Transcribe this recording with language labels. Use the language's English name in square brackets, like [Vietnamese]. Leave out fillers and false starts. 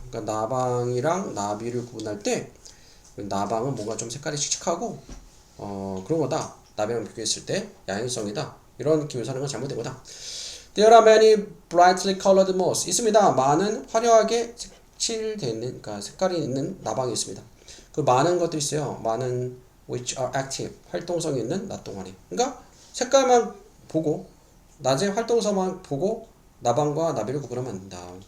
[Korean] 그러니까 나방이랑 나비를 구분할 때 나방은 뭔가 좀 색깔이 칙칙하고 그런 거다. 나비랑 비교했을 때 야행성이다. 이런 느낌을 사는 건 잘못된 거다. [English] There are many brightly colored moths. [Korean] 있습니다. 많은 화려하게 색칠되는, 그러니까 색깔이 있는 나방이 있습니다. 그 많은 것들이 있어요. 많은 [English] which are active, [Korean] 활동성이 있는 낫동아리. 그러니까 색깔만 보고 낮에 활동성만 보고 나방과 나비를 구분하면 안 된다.